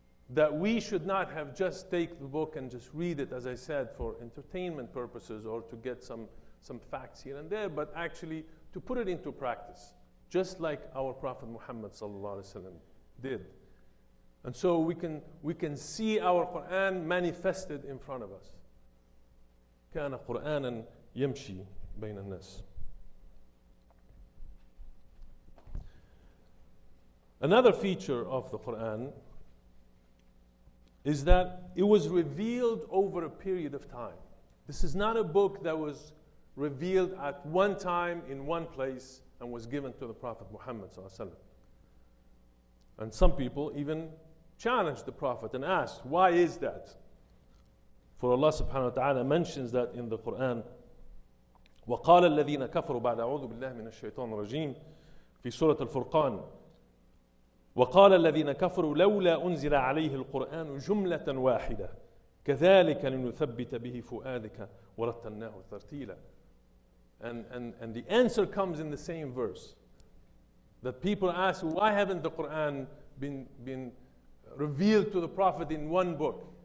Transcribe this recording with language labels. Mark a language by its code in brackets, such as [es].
[en] That we should not have just take the book and just read it, as I said, for entertainment purposes or to get some facts here and there, but actually to put it into practice, just like our Prophet Muhammad ﷺ did. And so we can see our Quran manifested in front of us. [ar] كان قرآنا يمشي بين الناس. [en] Another feature of the Quran is that it was revealed over a period of time. This is not a book that was revealed at one time in one place and was given to the Prophet Muhammad ﷺ. And some people even challenged the Prophet and asked, why is that? For Allah subhanahu wa ta'ala mentions that in the Quran. [ar] وَقَالَ الَّذِينَ كَفَرُوا بَعْدَ أَعُوذُ بِاللَّهِ مِنَ الشَّيْطَانِ الرَّجِيمِ في سورة الفرقان وقال الذين كفروا لولا أنزل عليه القرآن جملة واحدة كذلك لنثبت به فؤادك ورتلناه ترتيلا. [en] And the answer comes in the same verse. That people ask, why haven't the Quran been revealed to the Prophet in one book?